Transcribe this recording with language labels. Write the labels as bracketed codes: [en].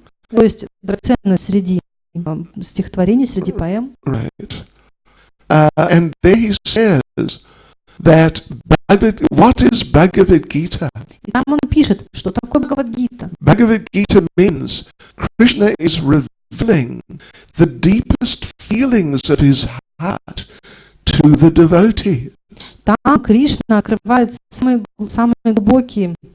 [ru] То есть драгоценность среди стихотворений, среди поэм. [en] Right. And there he says that what is Bhagavad Gita? [ru] И там он пишет, что такое Бхагавад-гита. [en] Bhagavad Gita means Krishna is revealing the deepest feelings of his heart to the devotee. [ru] Там Кришна открывает самые глубокие